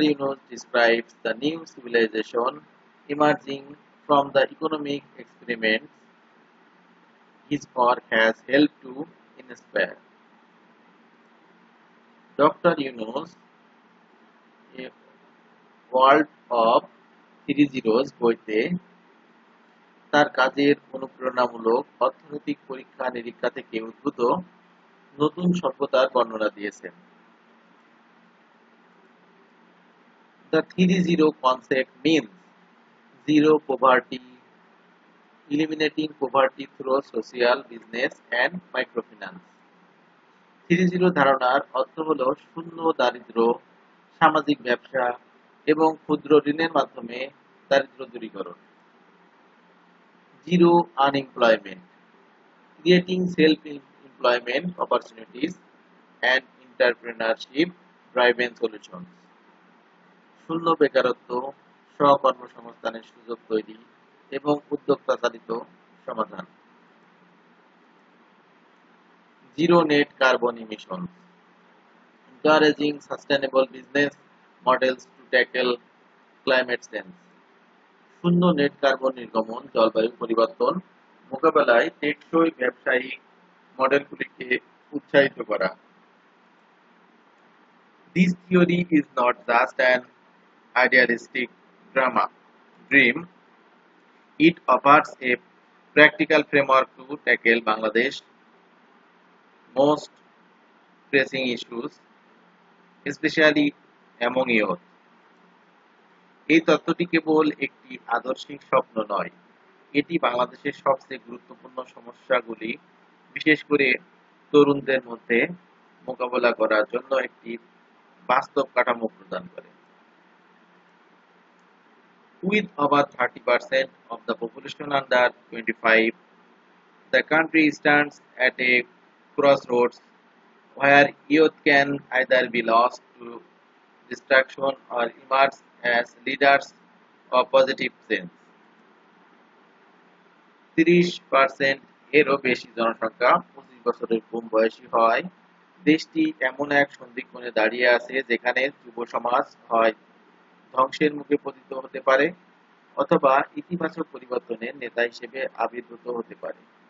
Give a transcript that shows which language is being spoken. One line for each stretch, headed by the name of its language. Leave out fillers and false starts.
English: Yunus describes the new civilization emerging from the economic experiments his work has helped to inspire. Dr.
Bangla: Yunus, A World of 3 Zeros বইতে তার কাজের অনুপ্রেরণামূলক অর্থনৈতিক পরীক্ষা নিরীক্ষা থেকে উদ্ভূত নতুন সভ্যতার বর্ণনা দিয়েছেন।
English: The 3-0 concept means zero poverty, eliminating poverty through social, business and microfinance.
Bangla: 3-0 ধারণার অর্থ হল শূন্য দারিদ্র্য, সামাজিক ব্যবসা এবং ক্ষুদ্র ঋণের মাধ্যমে দারিদ্র্য দূরীকরণ।
English: Zero unemployment, creating self-employment opportunities and entrepreneurship driven solutions.
Bangla: শূন্য বেকারত্ব, স্ব-কর্মসংস্থানের সুযোগ তৈরি এবং উদ্যোক্তা চালিত সমাধান।
English: Zero net carbon emissions, encouraging sustainable business models to tackle climate change.
Bangla: শূন্য নেট কার্বন নির্গমন, জলবায়ু পরিবর্তন মোকাবেলায় টেকসই ব্যবসায়িক মডেলগুলিকে উৎসাহিত করা।
English: This theory is not just an idealistic dream. It offers a practical framework to tackle Bangladesh's most pressing issues, especially among youth.
Bangla: এই তত্ত্বটি কেবল একটি আদর্শিক স্বপ্ন নয়, এটি বাংলাদেশের সবচেয়ে গুরুত্বপূর্ণ সমস্যাগুলি, বিশেষ করে তরুণদের মধ্যে মোকাবেলা করার জন্য একটি বাস্তব কাঠামো প্রদান করে।
English: With about 30% of the population under 25, the country stands at a crossroads where youth can either be lost to distraction or emerge as leaders of positive change.
Bangla: 30% এরও বেশি জনসংখ্যা 25 বছরের কম বয়সী হওয়ায় দেশটি এমন এক সন্ধিক্ষণে দাঁড়িয়ে আছে যেখানে যুব সমাজ হয় ধ্বংসের মুখে পতিত হতে পারে অথবা ইতিবাচক পরিবর্তনের নেতা হিসেবে আবির্ভূত হতে পারে।